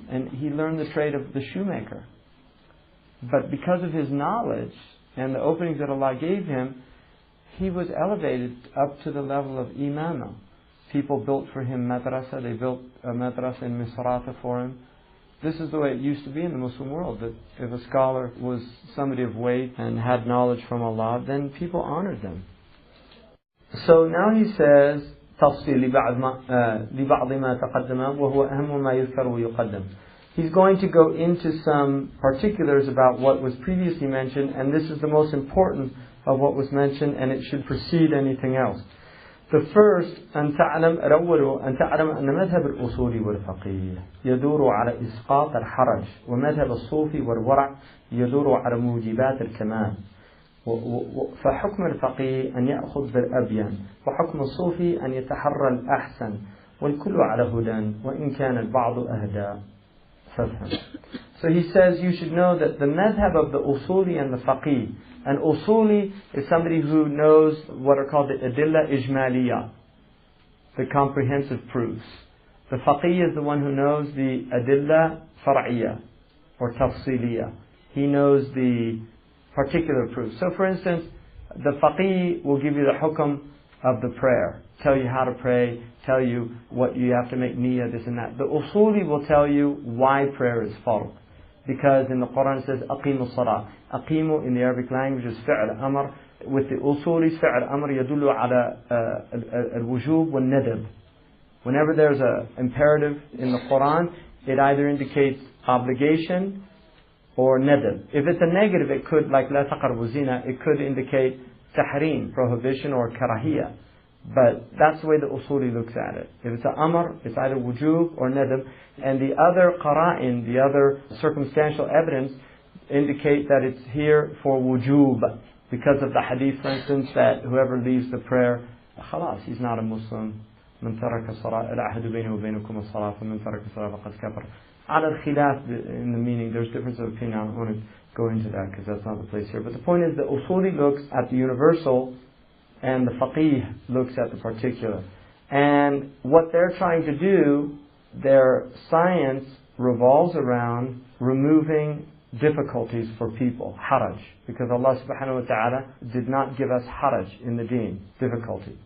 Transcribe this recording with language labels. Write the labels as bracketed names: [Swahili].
[English] And he learned the trade of the shoemaker. But because of his knowledge and the openings that Allah gave him, he was elevated up to the level of imama. People built for him madrasa. They built a madrasa in Misrata for him. This is the way it used to be in the Muslim world, that if a scholar was somebody of weight and had knowledge from Allah, then people honored them. So now he says, [Arabic] تفصيل لبعض ما تقدم وهو أهم ما يذكر ويقدم. [English] He's going to go into some particulars about what was previously mentioned, and this is the most important of what was mentioned, and it should precede anything else. The first, [Arabic] أن تعلم أن مذهب الأصول والفقيه يدور على إسقاط الحرج، ومذهب الصوفي والورع يدور على موجبات الكمال. فحكم الفقيه أن يأخذ بالأبين، وحكم الصوفي أن يتحرى الأحسن، والكل على هدى وإن كان البعض أهدى فافهم. [English] So he says you should know that the madhab of the usuli and the faqih. An usuli is somebody who knows what are called the adilla ijmaliyah, the comprehensive proofs. The faqih is the one who knows the adilla far'iyah or tafsiliyah. He knows the particular proofs. So for instance, the faqih will give you the hukum of the prayer, tell you how to pray, tell you what you have to make niyyah, this and that. The usuli will tell you why prayer is fard. Because in the Quran it says, [Arabic] أقيموا الصلاة. [English] أقيموا in the Arabic language is فعل أمر. With the usulis, [Arabic] فعل أمر يدل على الوجوب والندب. [English] Whenever there's an imperative in the Quran, it either indicates obligation or nadab. If it's a negative, it could, like [Arabic] لا تقربوا الزنا, [English] it could indicate tahrim, prohibition, or karahiyah. But that's the way the usuli looks at it. If it's an amr, it's either wujub or nadab. And the other qara'in, the other circumstantial evidence, indicate that it's here for wujub. Because of the hadith, for instance, that whoever leaves the prayer, khalas, he's not a Muslim. [Arabic] من ترك الصلاة العهد بينه وبينكم الصلاة فمن ترك الصلاة فقد كفر. على الخلاف [English] in the meaning, there's difference of opinion. I don't want to go into that because that's not the place here. But the point is, the usuli looks at the universal, and the faqih looks at the particular. And what they're trying to do, their science revolves around removing difficulties for people, haraj, because Allah subhanahu wa ta'ala did not give us haraj in the deen, difficulty.